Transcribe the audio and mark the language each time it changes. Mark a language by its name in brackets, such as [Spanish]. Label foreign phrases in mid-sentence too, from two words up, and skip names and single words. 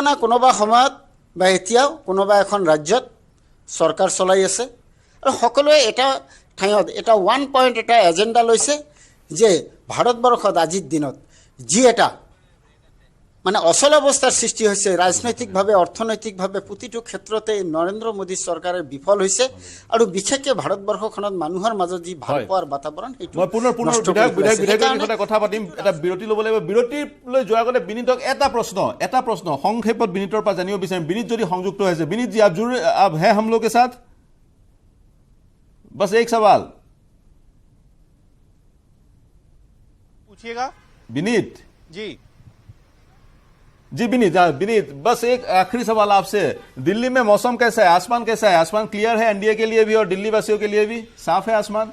[Assamese] না কোনোবা সময়ত বা এতিয়াও কোনোবা এখন ৰাজ্যত চৰকাৰ চলাই আছে আৰু সকলোৱে এটা ঠাইত এটা [English] one point [Assamese] এটা এজেণ্ডা লৈছে যে ভাৰতবৰ্ষত আজিৰ দিনত যি এটা মানে অচল অৱস্থাৰ সৃষ্টি হৈছে ৰাজনৈতিকভাৱে অৰ্থনৈতিকভাৱে প্ৰতিটো ক্ষেত্ৰতে নৰেন্দ্ৰ মোদী চৰকাৰে বিফল হৈছে আৰু বিশেষকৈ ভাৰতবৰ্ষখনত মানুহৰ মাজত যি ভাল পোৱাৰ বাতাবৰণ সেইটো মই পুনৰ বিধায়কৰ কথা পাতিম এটা বিৰতি ল'ব লাগিব বিৰতিলৈ যোৱাৰ আগতে বিনীতক এটা প্ৰশ্ন সংক্ষেপত বিনীতৰ পৰা জানিব বিচাৰিম বিনীত যদি সংযুক্ত হৈছে বিনীত [Hindi] जी आप हैं हम लोग के साथ बस एक सवाल पूछिएगा विनीत जी विनीत बस एक आखिरी सवाल आपसे दिल्ली में मौसम कैसा है आसमान क्लियर है एनडीए के लिए भी और दिल्ली वासियों के लिए भी साफ है आसमान